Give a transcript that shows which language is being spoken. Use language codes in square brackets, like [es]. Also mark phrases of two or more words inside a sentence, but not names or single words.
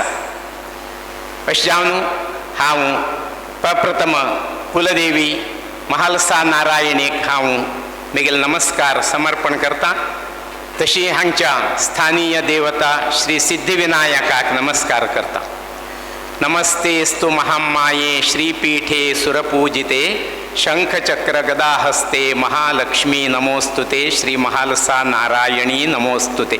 [kok] अशें जावन हांव प्रप्रथम कुलदेवी महालसा नारायणीक हांव म्हगेल नमस्कार समर्पण करता. तशी हांगच्या स्थानीय देवता श्री सिद्धिविनायकाक नमस्कार करता. [sa] नमस्तेस्तु महामाये श्रीपीठे सुरपूजिते शंखचक्र गदाहस्ते महालक्ष्मी नमोस्तुते श्री महालसा नारायणी नमोस्तुते.